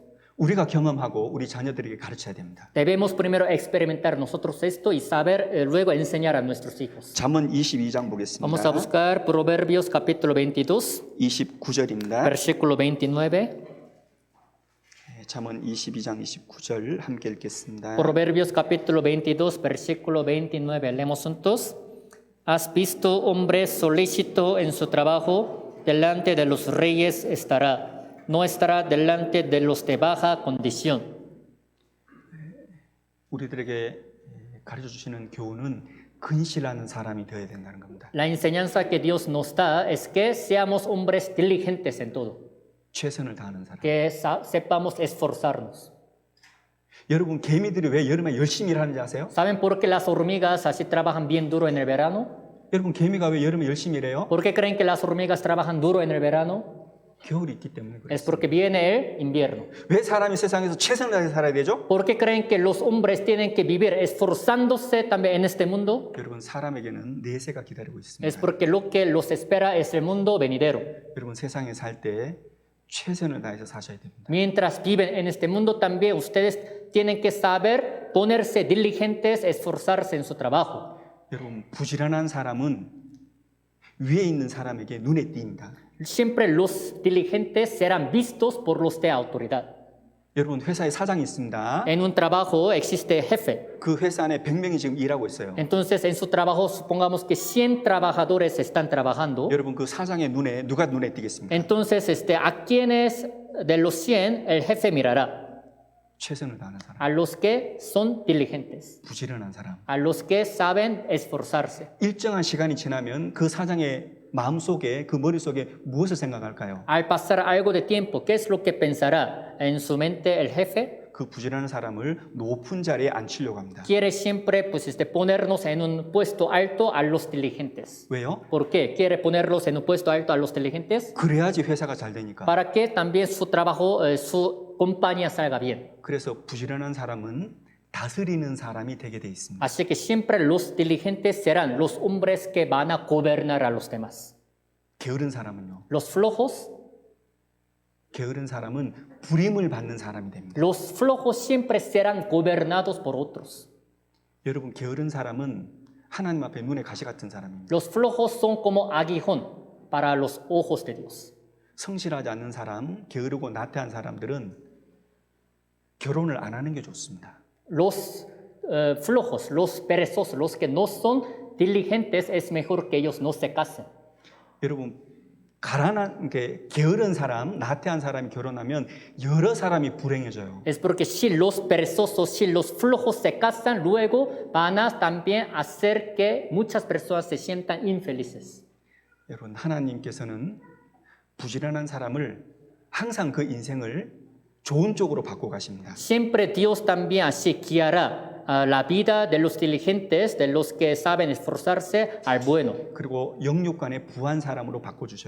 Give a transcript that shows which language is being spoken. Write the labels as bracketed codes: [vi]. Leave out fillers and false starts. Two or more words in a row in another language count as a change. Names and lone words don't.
[ko] 우리가 경험하고 우리 자녀들에게 가르쳐야 됩니다. [es] Debemos primero experimentar nosotros esto y saber luego enseñar a nuestros hijos. [ko] 잠언 22장 [es] Vamos a [ko] 보겠습니다. [es] buscar Proverbios capítulo 22, [ko] 29절입니다. [es] versículo 29. [ko] 잠언 22장 29절 함께 읽겠습니다. [es] Proverbios capítulo 22, versículo 29. Leemos juntos. ¿Has visto hombre solícito en su trabajo? Delante de los reyes estará. No estará delante de los de baja condición. [ko] 우리들에게 가르쳐 주시는 교훈은 근실하는 사람이 되어야 된다는 겁니다. [es] La enseñanza que Dios nos da es que seamos hombres diligentes en todo, [ko] 최선을 다하는 사람. [es] que sepamos esforzarnos. [ko] 여러분 개미들이 왜 여름에 열심히 일하는지 아세요? [es] ¿Saben por qué las hormigas así trabajan bien duro en el verano? [ko] 여러분 개미가 왜 여름에 열심히 일해요? [es] ¿Por qué creen que las hormigas trabajan duro en el verano? [ko] 겨울이 있기 때문에 그래요. [es] Es porque viene el invierno. [ko] 왜 사람이 세상에서 최선을 다해서 살아야 되죠? [es] ¿Por qué creen que los hombres tienen que vivir esforzándose también en este mundo? [ko] 여러분 사람에게는 내세가 기다리고 [es] Es [ko] 있습니다. [es] porque lo que los espera es el mundo venidero. [ko] 여러분 세상에 살 때 최선을 다해서 사셔야 됩니다. [es] Mientras viven en este mundo también ustedes tienen que saber ponerse diligentes, esforzarse en su trabajo. [ko] 여러분, 부지런한 사람은 위에 있는 사람에게 눈에 띕니다. [es] Siempre los diligentes serán vistos por los de autoridad. [ko] 여러분, 회사에 사장이 있습니다. [es] En un trabajo existe jefe. [ko] 그 회사 안에 100명이 지금 일하고 있어요. [es] Entonces, en su trabajo, supongamos que 100 trabajadores están trabajando. [ko] 여러분, 그 사장의 눈에 누가 눈에 띄겠습니까? [es] Entonces, ¿a quiénes de los 100 el jefe mirará? [ko] 최선을 다하는 사람, [es] A los que son diligentes, [ko] 부지런한 사람. [es] a los que saben esforzarse. [ko] 일정한 시간이 지나면 그 사장의 마음속에, 그 머릿속에 무엇을 생각할까요? [es] Al pasar algo de tiempo, ¿qué es lo que pensará en su mente el jefe? [ko] 그 부지런한 사람을 높은 자리에 앉히려고 합니다. [es] Quiere siempre pues, ponernos en un puesto alto a los diligentes. [ko] 왜요? [es] ¿Por qué? Quiere ponerlos en un puesto alto a los diligentes [ko] 그래야지 회사가 잘 되니까. [es] para que también su trabajo, su compañía salga bien. [ko] 그래서 부지런한 사람은 다스리는 사람이 되게 돼 있습니다. [es] Así que siempre los diligentes serán los hombres que van a gobernar a los demás. [ko] 게으른 사람은요. [es] Los flojos, [ko] 게으른 사람은 부림을 받는 사람이 됩니다. [es] los flojos siempre serán gobernados por otros. [ko] 여러분, 게으른 사람은 하나님 앞에 눈에 가시 같은 사람입니다. [es] Los flojos son como aguijón para los ojos de Dios. [ko] 성실하지 않는 사람, 게으르고 나태한 사람들은 결혼을 안 하는 게 좋습니다. [es] Los flojos, los perezosos, los que no son diligentes, es mejor que ellos no se casen. [ko] 여러분, 가난한 게 게으른 사람, 나태한 사람이 결혼하면 여러 사람이 불행해져요. [es] Es porque si los perezosos, si los flojos se casan, luego van a también hacer que muchas personas se sientan infelices. [ko] 여러분, 하나님께서는 부지런한 사람을 항상 그 인생을 좋은 쪽으로 바꿔 가십니다. [es] Siempre Dios también así guiará la vida de los diligentes, de los que saben esforzarse, al bueno, [ko] 그리고 영육간에 부한 사람으로 바꿔 주셔요.